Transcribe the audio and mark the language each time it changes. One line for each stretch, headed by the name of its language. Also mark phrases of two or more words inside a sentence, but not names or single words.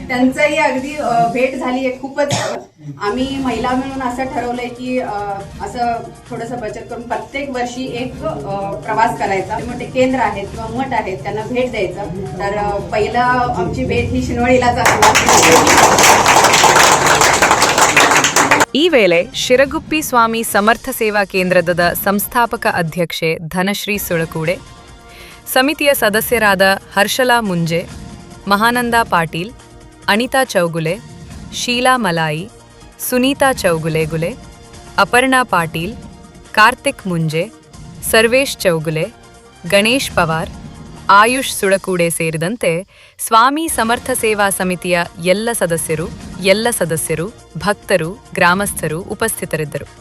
Marathi: त्यांचंही अगदी भेट झाली आहे खूपच. आम्ही महिला मिळून असं ठरवलंय की असं थोडंसं बचत करून प्रत्येक वर्षी एक प्रवास करायचा. मोठे केंद्र आहेत किंवा मठ आहेत त्यांना भेट द्यायचं. तर पहिला आमची भेट ही शिनोळीलाच असणार.
Kannada: ಈ ವೇಳೆ ಶಿರಗುಪ್ಪಿ ಸ್ವಾಮಿ ಸಮರ್ಥ ಸೇವಾ ಕೇಂದ್ರದ ಸಂಸ್ಥಾಪಕ ಅಧ್ಯಕ್ಷೆ ಧನಶ್ರೀ ಸುಳಕೂಡೆ, ಸಮಿತಿಯ ಸದಸ್ಯರಾದ ಹರ್ಷಲಾ ಮುಂಜೆ, ಮಹಾನಂದ ಪಾಟೀಲ್, ಅನಿತಾ ಚೌಗುಲೆ, ಶೀಲಾ ಮಲಾಯಿ, ಸುನೀತಾ ಚೌಗುಲೆ, ಅಪರ್ಣಾ ಪಾಟೀಲ್, ಕಾರ್ತಿಕ್ ಮುಂಜೆ, ಸರ್ವೇಶ್ ಚೌಗುಲೆ, ಗಣೇಶ್ ಪವಾರ್, ಆಯುಷ್ ಸುಳಕೂಡೆ ಸೇರಿದಂತೆ ಸ್ವಾಮಿ ಸಮರ್ಥ ಸೇವಾ ಸಮಿತಿಯ ಎಲ್ಲ ಸದಸ್ಯರು, ಭಕ್ತರು, ಗ್ರಾಮಸ್ಥರು ಉಪಸ್ಥಿತರಿದ್ದರು.